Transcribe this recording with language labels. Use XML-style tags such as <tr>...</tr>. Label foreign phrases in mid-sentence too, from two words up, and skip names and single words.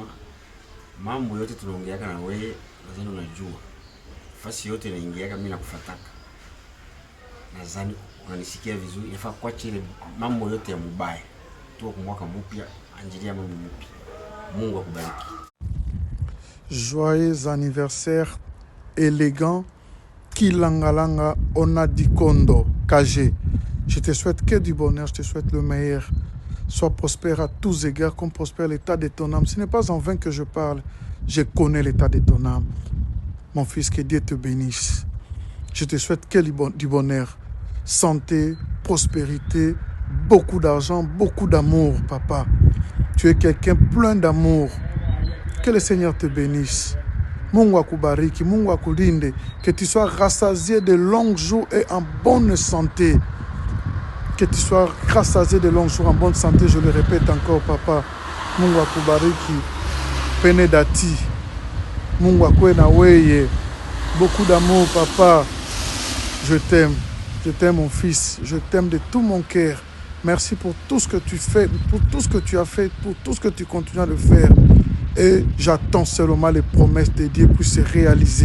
<sw>Mambo yote tunaongeaka na wewe, nadhani unajua. Fasi yote inaingiaka mimi nakufataka. Nadhani unanisikia vizuri, inafaa kuacha ile mambo yote ya mubaya. Tuko kwa mwaka mpya, anjilia mambo mpya. Mungu akubariki.</sw> <fr>Joyeux anniversaire élégant Kilangalanga Onadikondo KG. Je te souhaite que du bonheur, je te souhaite le meilleur. Sois prospère à tous égards, comme prospère l'état de ton âme. Ce n'est pas en vain que je parle, je connais l'état de ton âme. Mon fils, que Dieu te bénisse. Je te souhaite que du bonheur, santé, prospérité, beaucoup d'argent, beaucoup d'amour, papa. Tu es quelqu'un plein d'amour. Que le Seigneur te bénisse.</fr> <sw>Mungu akubariki, Mungu akulinde,</sw> <fr>que tu sois rassasié de longs jours et en bonne santé. Que tu sois rassasié de longs jours en bonne santé, je le répète encore, papa.</fr> <sw>Mungu akubariki, pene dati. Mungu akwe na weye.</sw> <fr>Beaucoup d'amour, papa. Je t'aime mon fils, je t'aime de tout mon cœur. Merci pour tout ce que tu fais, pour tout ce que tu as fait, pour tout ce que tu continues de faire. Et j'attends seulement les promesses de Dieu puissent se réaliser.</fr>